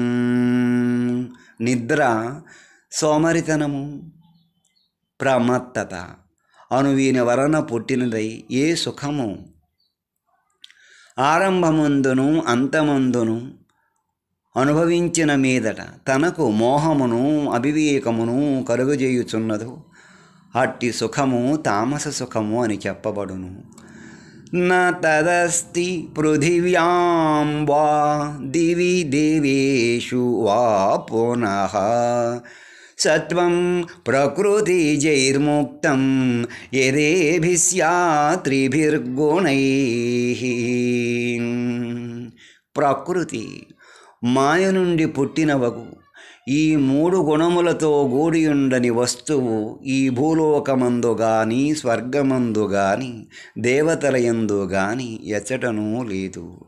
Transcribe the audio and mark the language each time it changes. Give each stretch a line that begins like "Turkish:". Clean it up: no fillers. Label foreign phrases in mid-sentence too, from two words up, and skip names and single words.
Telugu: నిద్ర సోమరితనము ప్రమత్తత అను వీని వలన పుట్టినదై ఏ సుఖము ఆరంభమందును అంతమందును అనుభవించిన మీదట తనకు మోహమును అవివేకమును కలుగజేయుచున్నదో అట్టి సుఖము తామస సుఖము అని చెప్పబడును.
Sanskrit: न तदस्ति पृथिव्यां वा दिवि देवेषु वा पुनः सत्वं प्रकृतिजैर्मुक्तं यदेभिः स्यात् त्रिभिर्गुणैः.
Telugu: ప్రకృతి మాయ నుండి పుట్టినవగు ఈ మూడు గుణములతో గూడియుండని వస్తువు ఈ భూలోకమందు గాని స్వర్గమందు గాని దేవతలయందు గాని ఎచ్చటనూ లేదు.